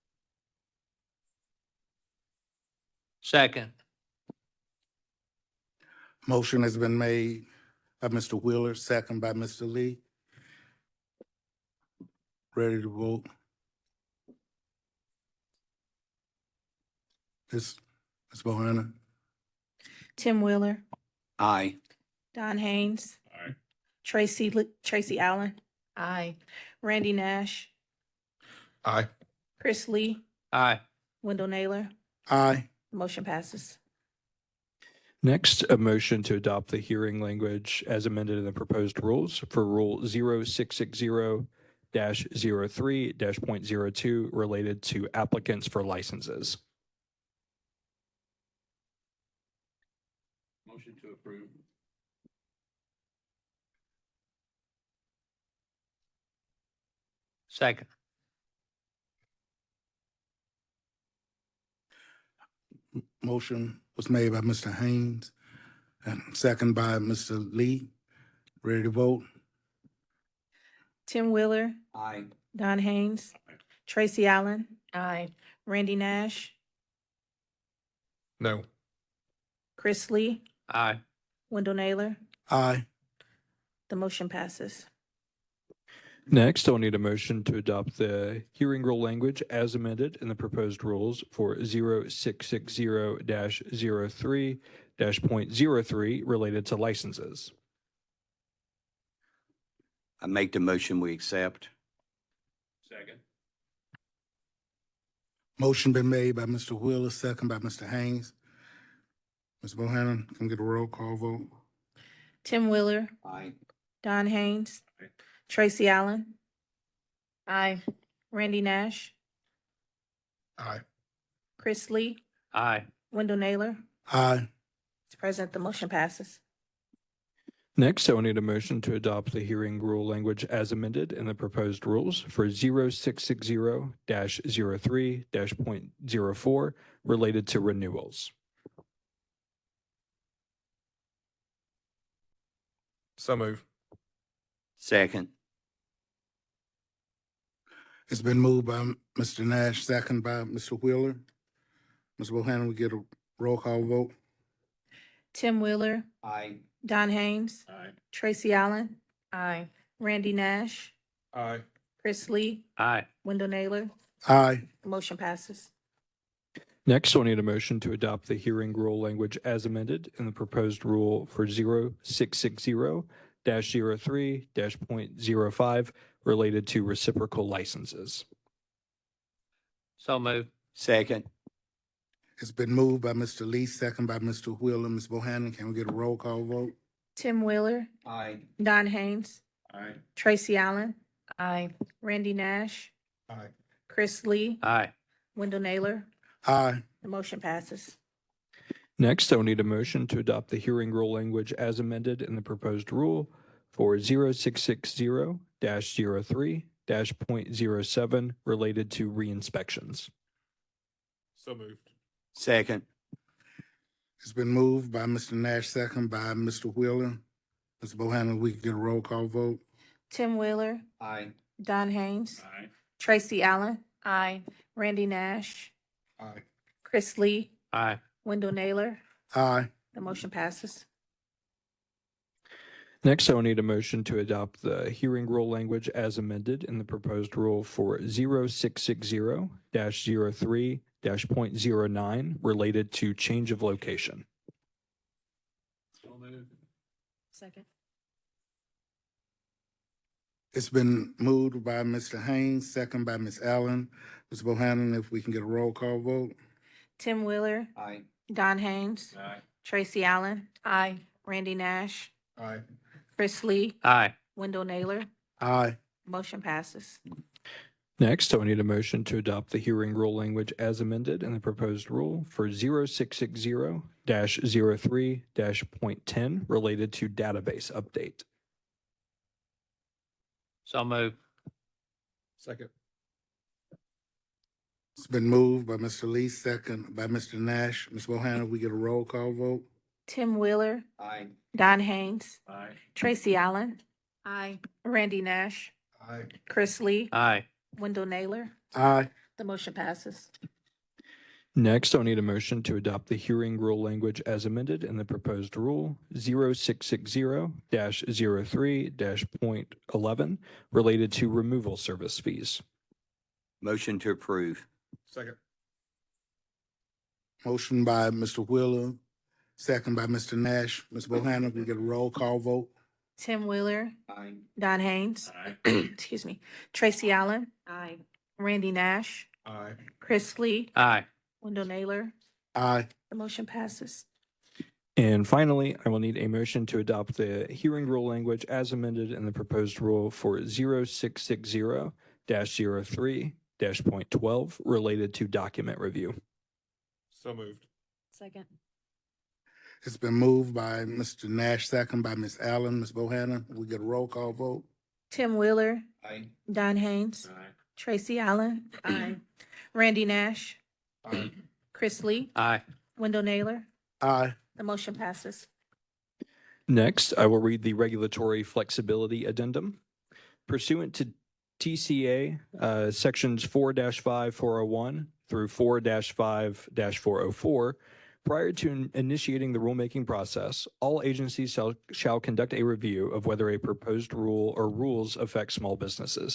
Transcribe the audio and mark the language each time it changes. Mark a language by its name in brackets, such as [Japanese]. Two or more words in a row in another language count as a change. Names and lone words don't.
[English] Second. Motion has been made by Mr. Wheeler, second by Mr. Lee. Ready to vote? Ms. Bohanna? Tim Wheeler, Aye. Don Haynes. Aye. Tracy Allen, Aye. Randy Nash, Aye. Chris Lee, Aye. Wendell Naylor. Aye. Motion passes. Next, a motion to adopt the hearing language as amended in the proposed rules for Rule 0660-03-.02 related to applicants for licenses. Motion to approve. Second. Motion was made by Mr. Haynes and second by Mr. Lee. Ready to vote? Tim Wheeler, Aye. Don Haynes, Tracy Allen, Aye. Randy Nash, No. Chris Lee, Aye. Wendell Naylor. Aye. The motion passes. Next, I'll need a motion to adopt the hearing rule language as amended in the proposed rules for 0660-03-.03 related to licenses. I make the motion we accept. Second. Motion been made by Mr. Wheeler, second by Mr. Haynes. Ms. Bohannon, can we get a roll call vote? Tim Wheeler, Aye. Don Haynes, Aye. Tracy Allen, Aye. Randy Nash, Aye. Chris Lee, Aye. Wendell Naylor. Aye. Mr. President, the motion passes. Next, I will need a motion to adopt the hearing rule language as amended in the proposed rules for 0660-03-.04 related to renewals. So move. Second. It's been moved by Mr. Nash, second by Mr. Wheeler. Ms. Bohannon, we get a roll call vote? Tim Wheeler, Aye. Don Haynes, Aye. Tracy Allen, Aye. Randy Nash, Aye. Chris Lee, Aye. Wendell Naylor. Aye. The motion passes. Next, I'll need a motion to adopt the hearing rule language as amended in the proposed rule for 0660-03-.05 related to reciprocal licenses. So moved. Second. It's been moved by Mr. Lee, second by Mr. Wheeler. Ms. Bohannon, can we get a roll call vote? Tim Wheeler, Aye. Don Haynes, Aye. Tracy Allen, Aye. Randy Nash, Aye. Chris Lee, Aye. Wendell Naylor. Aye. The motion passes. Next, I will need a motion to adopt the hearing rule language as amended in the proposed rule for 0660-03-.07 related to re-inspections. So moved. Second. It's been moved by Mr. Nash, second by Mr. Wheeler. Ms. Bohannon, we can get a roll call vote? Tim Wheeler, Aye. Don Haynes, Aye. Tracy Allen, Aye. Randy Nash, Aye. Chris Lee, Aye. Wendell Naylor. Aye. The motion passes. Next, I will need a motion to adopt the hearing rule language as amended in the proposed rule for 0660-03-.09 related to change of location. So moved. Second. It's been moved by Mr. Haynes, second by Ms. Allen. Ms. Bohannon, if we can get a roll call vote? Tim Wheeler, Aye. Don Haynes, Aye. Tracy Allen, Aye. Randy Nash, Aye. Chris Lee, Aye. Wendell Naylor. Aye. Motion passes. Next, I will need a motion to adopt the hearing rule language as amended in the proposed rule for 0660-03-.10 related to database update. So moved. Second. It's been moved by Mr. Lee, second by Mr. Nash. Ms. Bohannon, we get a roll call vote? Tim Wheeler, Aye. Don Haynes, Aye. Tracy Allen, Aye. Randy Nash, Aye. Chris Lee, Aye. Wendell Naylor. Aye. The motion passes. Next, I'll need a motion to adopt the hearing rule language as amended in the proposed rule 0660-03-.11 related to removal service fees. Motion to approve. Second. Motion by Mr. Wheeler, second by Mr. Nash. Ms. Bohannon, we get a roll call vote? Tim Wheeler, Aye. Don Haynes, Aye. excuse me, Tracy Allen, Aye. Randy Nash, Aye. Chris Lee, Aye. Wendell Naylor. Aye. The motion passes. And finally, I will need a motion to adopt the hearing rule language as amended in the proposed rule for 0660-03-.12 related to document review. So moved. Second. It's been moved by Mr. Nash, second by Ms. Allen. Ms. Bohannon, we get a roll call vote? Tim Wheeler, Aye. Don Haynes, Aye. Tracy Allen, Aye. Randy Nash, Aye. Chris Lee, Aye. Wendell Naylor. Aye. The motion passes. Next, I will read the regulatory flexibility addendum. Pursuant to TCA sections 4-5, 401 through 4-5, 404, prior to initiating the rulemaking process, all agencies shall conduct a review of whether a proposed rule or rules affect small businesses.